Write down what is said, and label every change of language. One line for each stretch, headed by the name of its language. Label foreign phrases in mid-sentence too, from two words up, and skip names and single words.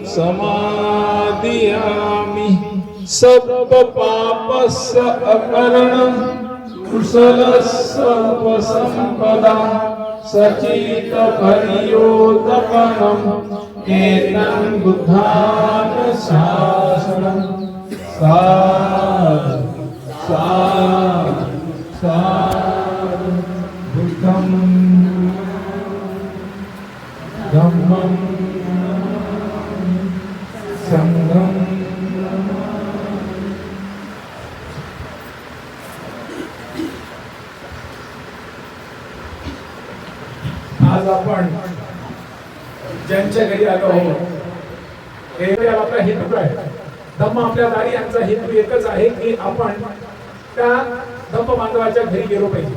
Pali: समाधियामि सर्वपापस्य अकरणं कुशलस्य उपसम्पदा सचितपरियोतपनं एतं बुद्धानुशासनं साधु साधु साधु बुद्धं धम्मं संघं
Marathi: आज आपण ज्यांच्या घरी आलो आहोत हे आपला हेतू आहे. धम्म आपल्या दारी यांचा हेतू एकच आहे की आपण त्या धम्म बांधवाच्या घरी गेलो पाहिजे.